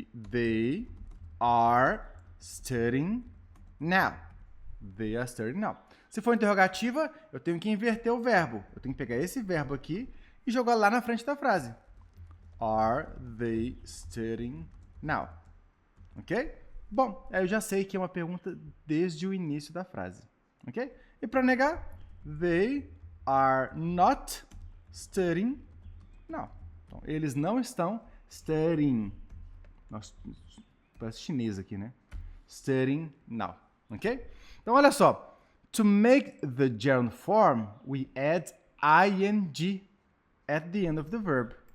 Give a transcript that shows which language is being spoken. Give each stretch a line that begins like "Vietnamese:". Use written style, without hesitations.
English: They are studying now. They are studying now.
Portuguese: Se for interrogativa, eu tenho que inverter o verbo. Eu tenho que pegar esse verbo aqui e jogar lá na frente da frase.
English: Are they studying now? Ok?
Portuguese: Bom, aí eu já sei que é uma pergunta desde o início da frase. Ok? E para negar,
English: they are not studying now.
Portuguese: Então, eles não estão studying. Nossa, parece chinês aqui, né?
English: Studying now. Ok?
Portuguese: Então, olha só.
English: To make the gerund form, we add ing at the end of the verb.